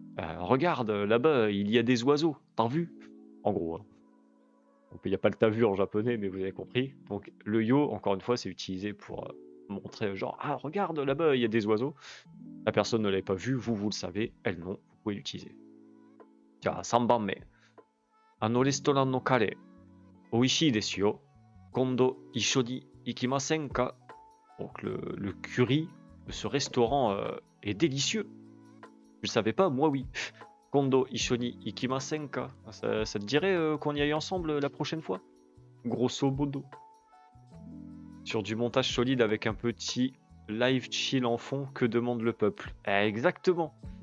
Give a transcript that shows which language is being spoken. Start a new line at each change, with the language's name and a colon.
French: Regarde, là-bas, il y a des oiseaux. T'as vu? En gros. Hein. Donc, il n'y a pas le t'as vu en japonais, mais vous avez compris. Donc, le yo, encore une fois, c'est utilisé pour montrer genre, ah, regarde, là-bas, il y a des oiseaux. La personne ne l'avait pas vu, vous le savez, elle non, vous pouvez l'utiliser. Tiens, 3番目.
Japanese: レストランのカレー、美味しいですよ。今度一緒に行きませんか?
French: Donc le curry de ce restaurant est délicieux. Je ne savais pas, moi oui.
Japanese: Kondo ishoni ikimasenka.
French: Ça te dirait qu'on y aille ensemble la prochaine fois? Grosso modo. Sur du montage solide avec un petit live chill en fond, que demande le peuple? Exactement.